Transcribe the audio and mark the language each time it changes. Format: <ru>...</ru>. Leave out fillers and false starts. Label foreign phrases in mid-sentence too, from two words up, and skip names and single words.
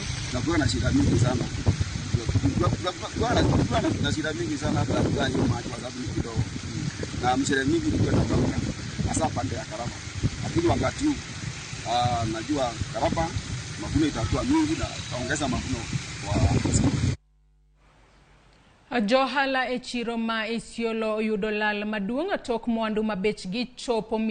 <sw>na kuwa na shida mingi sana. Kuna shida mingi sana hata kugani maji kwa sababu ni kidogo. Na mshele mingi ilikuwa inatoka hasa pande ya Karaba. Lakini wakati huu najua Karaba mavuno itakuwa mingi na ongeza mavuno kwa</sw> <luo>Johala e chiro ma Isiolo yudo lal maduong' tok mwandu mabechgi chopo</luo>